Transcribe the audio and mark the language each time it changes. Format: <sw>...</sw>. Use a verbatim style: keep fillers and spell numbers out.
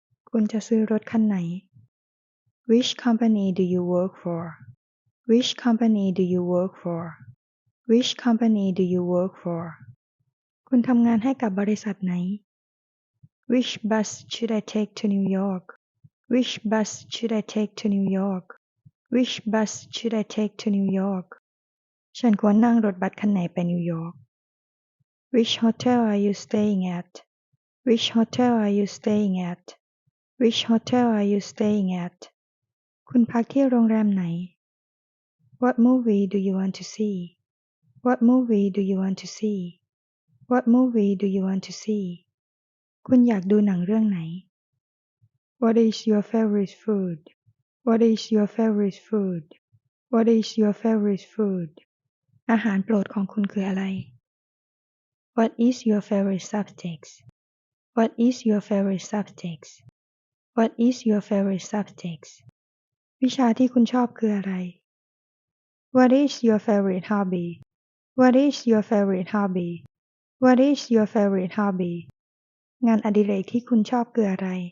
<th>คุณจะซื้อรถคันไหน</th> <en>Which company do you work for? Which company do you work for? Which company do you work for?</en> <th>คุณทำงานให้กับบริษัทไหน</th> <en>Which bus should I take to New York? Which bus should I take to New York? Which bus should I take to New York?</en> <th>ฉันควรนั่งรถบัสคันไหนไปนิวยอร์ก</th> <en>Which hotel are you staying at? Which hotel are you staying at? Which hotel are you staying at?</en> <th>คุณพักที่โรงแรมไหน</th> <en>What movie do you want to see? What movie do you want to see? What movie do you want to see?</en> <th>คุณอยากดูหนังเรื่องไหน</th> <en>What is your favorite food? What is your favorite food? What is your favorite food?</en> <th>อาหารโปรดของคุณคืออะไร</th> <en>What is your favorite subject? What is your favorite subject? What is your favorite subject?</en> <th>วิชาที่คุณชอบคืออะไร</th> <en>What is your favorite hobby What is your favorite hobby What is your favorite hobby</en> <th>งานอดิเรกที่คุณชอบคืออะไร</th>